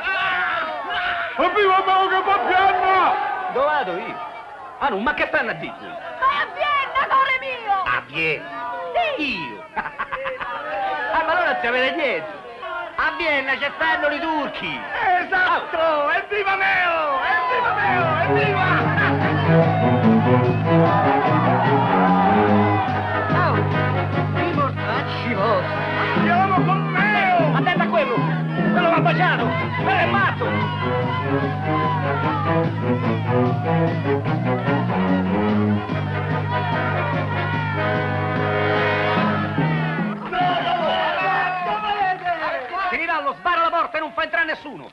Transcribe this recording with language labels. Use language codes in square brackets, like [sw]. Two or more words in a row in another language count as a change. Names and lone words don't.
[it] Evviva me che va piano! Dove vado io? Ah, no, ma che stanno a dire? Vai a Vienna, cuore mio! A Vienna? Sì! Io? Ah, ma allora ci avete dietro! A Vienna ci stanno i turchi! Esatto! Evviva meo! Evviva meo! Evviva! I mortacci vostri. Andiamo con meo! Attenta a quello! Quello va baciato! Quello è matto! Tirirallo, sbarra la porta e non fa entrare nessuno!